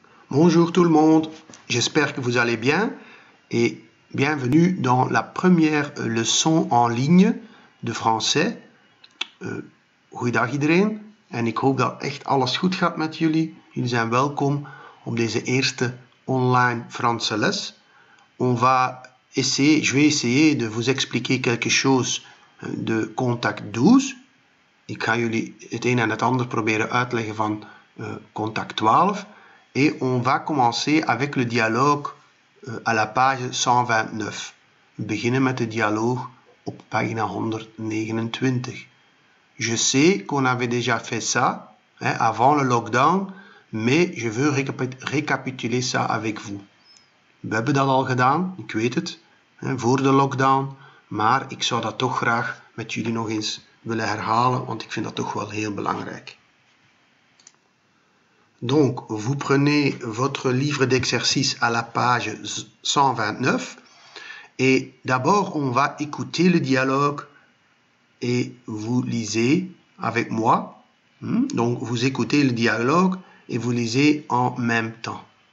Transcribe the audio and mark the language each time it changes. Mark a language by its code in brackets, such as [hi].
[fr] Bonjour tout le monde, j'espère que vous allez bien et bienvenue dans la première leçon en ligne de français. [nl] Goeiedag iedereen en ik hoop dat echt alles goed gaat met jullie. Jullie zijn welkom op deze eerste online Franse les. [fr] Je vais essayer de vous expliquer quelque chose de contact 12. [nl] Ik ga jullie het een en het ander proberen uitleggen van contact 12. [fr] Et on va commencer avec le dialogue à la page 129. [nl] We beginnen met de dialogue op pagina 129. [fr] Je sais qu'on avait déjà fait ça avant le lockdown, mais je veux récapituler ça avec vous. [nl] We hebben dat al gedaan, ik weet het, voor de lockdown, maar ik zou dat toch graag met jullie nog eens willen herhalen, want ik vind dat toch wel heel belangrijk. [fr] Donc, vous prenez votre livre d'exercice à la page 129 et d'abord, on va écouter le dialogue et vous lisez avec moi. Donc, vous écoutez le dialogue et vous lisez en même temps.